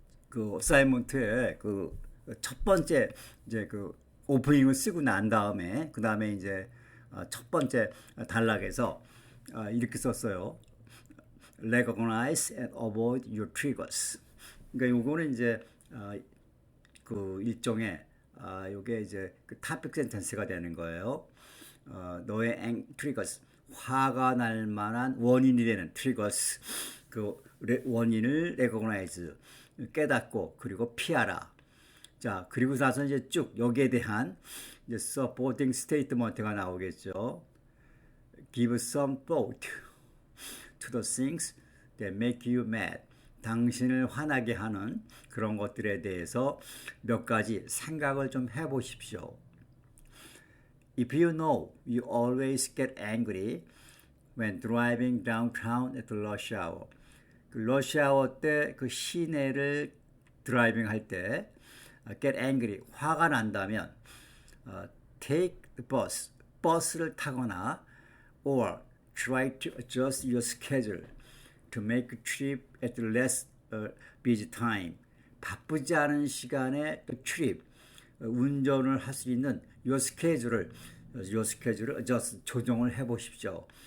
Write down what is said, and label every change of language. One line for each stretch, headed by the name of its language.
Korean: 그 어사이먼트의 그 첫 번째 이제 그 오프닝을 쓰고 난 다음에 그 다음에 이제 첫 번째 단락에서 이렇게 썼어요.
English: Recognize and avoid your triggers.
Korean: 그러니까 요거는 이제 그 일종의 요게 이제 그 topic sentence가 되는 거예요. 너의 triggers, 화가 날 만한 원인이 되는 triggers, 그 원인을
English: recognize,
Korean: 깨닫고 그리고 피하라. 자, 그리고 나서 이제 쭉 여기에 대한 이제 supporting statement가 나오겠죠.
English: Give some thought to the things that make you mad.
Korean: 당신을 화나게 하는 그런 것들에 대해서 몇 가지 생각을 좀 해보십시오.
English: If you know you always get angry when driving downtown at rush hour.
Korean: 그 rush hour 때 그 시내를 드라이빙 할 때
English: get angry,
Korean: 화가 난다면
English: take the bus,
Korean: 버스를 타거나
English: or try to adjust your schedule to make a trip at less busy time.
Korean: 바쁘지 않은 시간에 트립, 운전을 할 수 있는
English: your schedule
Korean: 을
English: adjust,
Korean: 조정을 해 보십시오.